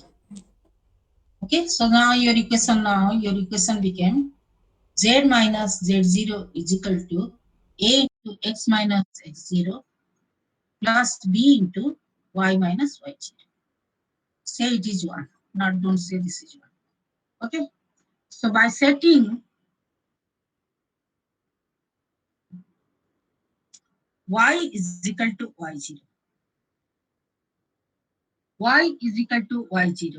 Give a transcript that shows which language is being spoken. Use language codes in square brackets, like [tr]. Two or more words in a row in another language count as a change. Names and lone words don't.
[en] Okay, so now your equation became z minus z0 is equal to a into x minus x0 plus b into y minus y0. Say it is 1, not don't say this is 1. Okay, so by setting y is equal to y0, y is equal to y0.